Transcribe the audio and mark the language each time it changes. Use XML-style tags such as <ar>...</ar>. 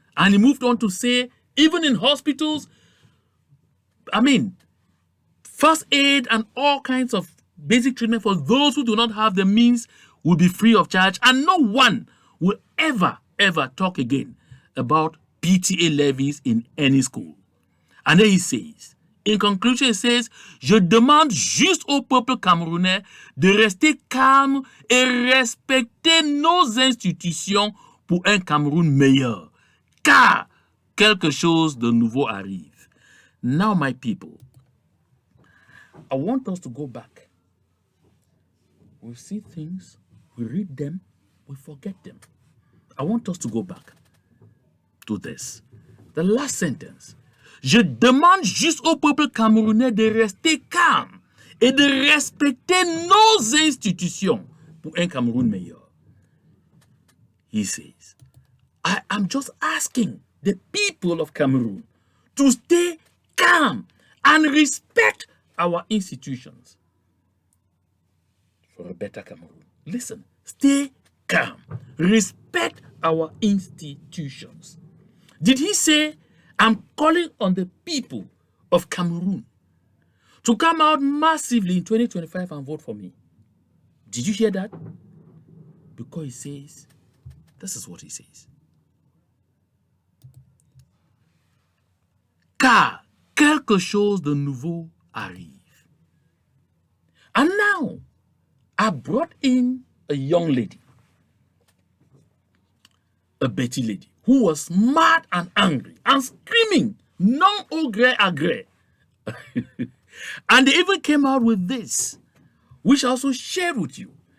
<en>And he moved on to say, even in hospitals, first aid and all kinds of basic treatment for those who do not have the means will be free of charge. And no one will ever talk again about PTA levies in any school. And then he says,</en> <fr>in conclusion, he says, je demande juste au peuple camerounais de rester calme et respecter nos institutions pour un Cameroun meilleur, car quelque chose de nouveau arrive.</fr> <en>Now, my people, I want us to go back. We see things, we read them, we forget them. I want us to go back to this. The last sentence.</en> <fr>Je demande juste au peuple camerounais de rester calme et de respecter nos institutions pour un Cameroun meilleur.</fr> <en>He says, I am just asking the people of Cameroon to stay calm and respect our institutions for a better Cameroon. Listen, stay calm. Respect our institutions. Did he say, I'm calling on the people of Cameroon to come out massively in 2025 and vote for me? Did you hear that? Because he says, this is what he says.</en> <fr>Car quelque chose de nouveau arrive.</fr> <en>And now, I brought in a young lady, a Betty lady, who was mad and angry and screaming,</en> <fr>non au gré à gré.</fr> <en>And they even came out with this, which I also shared with you.</en>